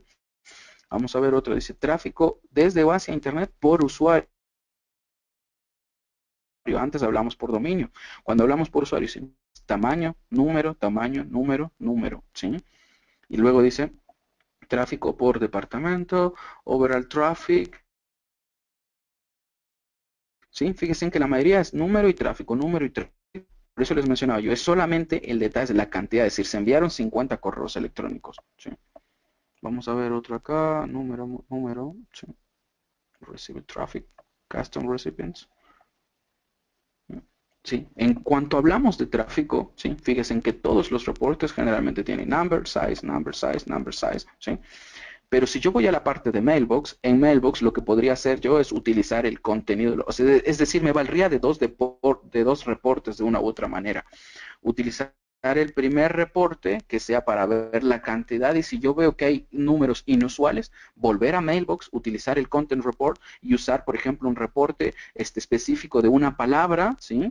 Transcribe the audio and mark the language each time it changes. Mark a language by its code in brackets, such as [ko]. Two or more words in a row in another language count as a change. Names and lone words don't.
[es] Vamos a ver otro, dice tráfico desde o hacia Internet por usuario. Antes hablamos por dominio. Cuando hablamos por usuario, ¿sí? Tamaño, número, ¿sí? Y luego dice tráfico por departamento, [en] overall traffic, [es] ¿sí? Fíjense que la mayoría es número y tráfico, número y tráfico. Por eso les mencionaba yo, es solamente el detalle de la cantidad, es decir, se enviaron 50 correos electrónicos, ¿sí? Vamos a ver otro acá, número, ¿sí? [en] Receive traffic, custom recipients. [es] Sí, en cuanto hablamos de tráfico, ¿sí? Fíjense que todos los reportes generalmente tienen [en] number, size, number, size, number, size, [es] ¿sí? Pero si yo voy a la parte de Mailbox, en Mailbox lo que podría hacer yo es utilizar el contenido, o sea, es decir, me valdría de dos reportes de una u otra manera. Utilizar el primer reporte que sea para ver la cantidad y si yo veo que hay números inusuales, volver a Mailbox, utilizar el [en] Content Report [es] y usar, por ejemplo, un reporte específico de una palabra, ¿sí?